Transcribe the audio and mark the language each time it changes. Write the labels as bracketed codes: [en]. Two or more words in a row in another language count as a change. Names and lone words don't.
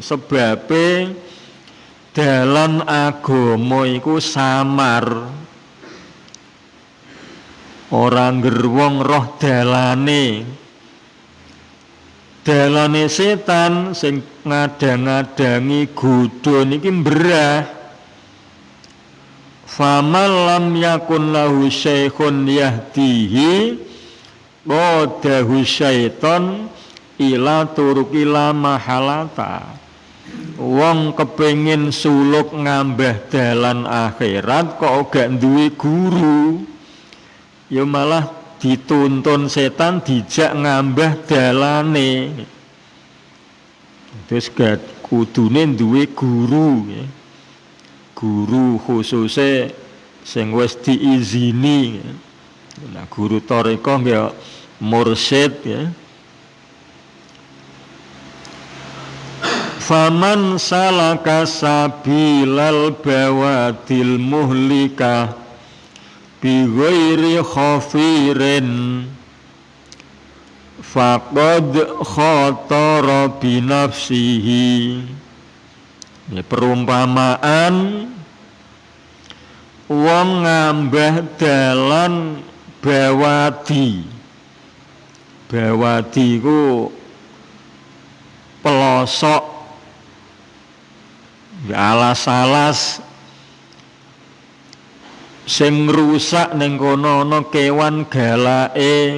[jv] Sebabe dalan agama iku samar, ora ngerwong roh dalane. Dalane setan sing ngadang-adangi godho niki mberah. [ar] فمن لم يكن له شيخ يهديه قاده الشيطان إلى طرق لا محالة. [jv] Wong kepengin suluk ngambah dalan akhirat kok gak duwe guru, ya malah dituntun setan dijak ngambah dalane. Terus gak kudune duwe guru ya. Guru khususnya sing wis diizini. Nah, guru thariqah ya mursyid ya. [ar] فمن سلك سبيل البوادي المهلكة بغير خفير فقد خاطر بنفسه. [id] Ini perumpamaan [jv] wong ngambah dalan bawadi. Bawadi ku pelosok, alas-alas sing rusak ning kono ana kewan galake.